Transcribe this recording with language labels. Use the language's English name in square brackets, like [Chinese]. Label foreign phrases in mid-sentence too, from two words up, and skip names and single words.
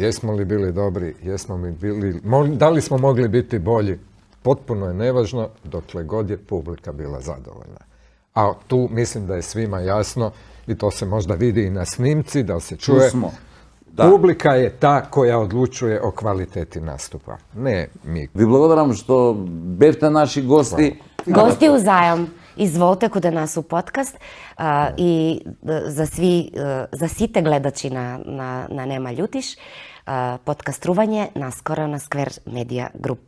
[Croatian] Jesmo li bili dobri, jesmo li bili, da li smo mogli biti bolji, potpuno je nevažno dokle god je publika bila zadovoljna. A tu mislim da je svima jasno i to se možda vidi i na snimci, da se čuje. smo. Publika je ta koja odlučuje o kvaliteti nastupa, ne mi. [Macedonian] Ви благодарам што бевте наши гости. Гости узајам, изволте каде нас у подкаст и за сите гледачи на Нема љутиш, подкастрување наскоро на Сквер Медија Груп.